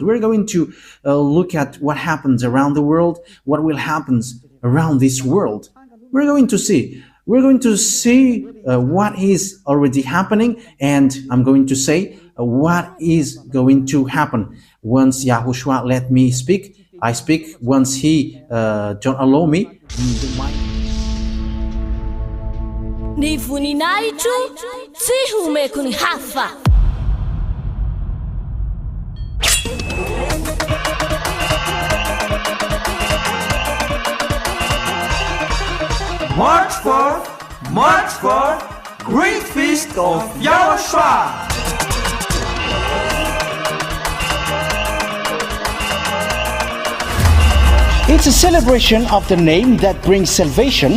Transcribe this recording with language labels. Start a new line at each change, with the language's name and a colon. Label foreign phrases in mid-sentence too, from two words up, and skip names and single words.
English: We're going to look at what happens around the world, what will happen around this world. We're going to see what is already happening, and I'm going to say what is going to happen. Once Yahushua let me speak, I speak. Once he don't allow me,
Malagasy: Ny voninahitro tsy homeko ny hafa.
English: March for Great Feast of YAHOSHUAH. It's a celebration of the name that brings salvation,